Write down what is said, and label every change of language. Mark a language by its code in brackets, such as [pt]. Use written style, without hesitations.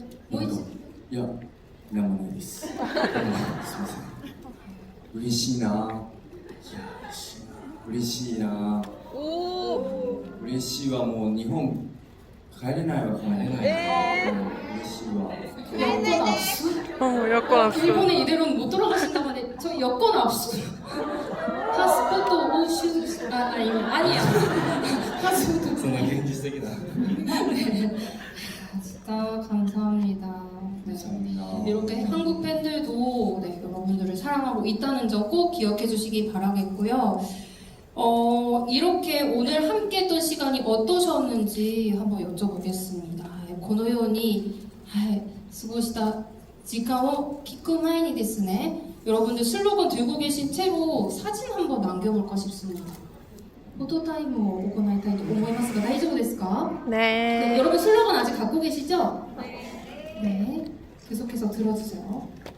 [ja] もう一度いや、なんもないです。すみません。嬉しいな。いや、嬉しいな。嬉しいわ、もう日本帰れないわ、帰れない。嬉しいわ。 [ko] 여권 압수? 여권 없어. 일본에 이대로는 못 돌아가신다고 하는데 저 여권 압수. 파스포트 오슈 아니야. 파스포트. [ja] そんな現実的な。 [ko] 네. 진짜 감사합니다. 네. 감사합니다. 이렇게 한국 팬들도 네, 여러분들을 사랑하고 있다는 점 꼭 기억해 주시기 바라겠고요. 이렇게 오늘 함께 했던 시간이 어떠셨는지 한번 여쭤보겠습니다. [ja] このように過ごした時間を聞く前にですね, [ko] 여러분들 슬로건 들고 계신 채로 사진 한번 남겨볼까 싶습니다. [ja] 포토타임을 行いたいと思いますが 大丈夫ですか? [ko] 네, 네. 여러분 슬로건 아직 갖고 계시죠? 네, 계속해서 들어주세요.